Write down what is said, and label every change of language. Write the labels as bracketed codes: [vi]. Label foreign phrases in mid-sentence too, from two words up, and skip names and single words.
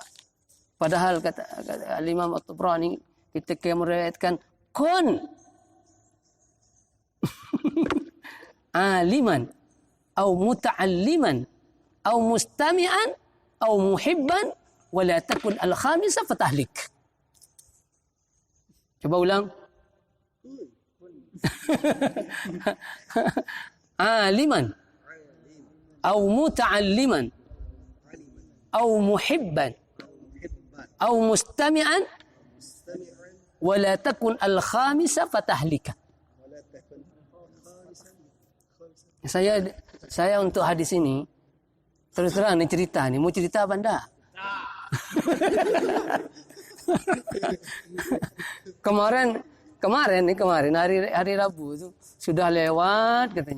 [id] Padahal kata Al-Imam At-Tabrani ketika meriwayatkan [ar] كن عالما أو متعلما أو مستمعا أو محبا ولا تكن الخامس فتهلك. [id] Coba ulang. [ar] عالما أو متعلما أو محبا أو مستمعا ولا تكن الخامس فتهلك. [id] Saya untuk hadis ini terus terang nih cerita nih, mau cerita apa enggak? Kemarin hari Rabu itu sudah lewat katanya.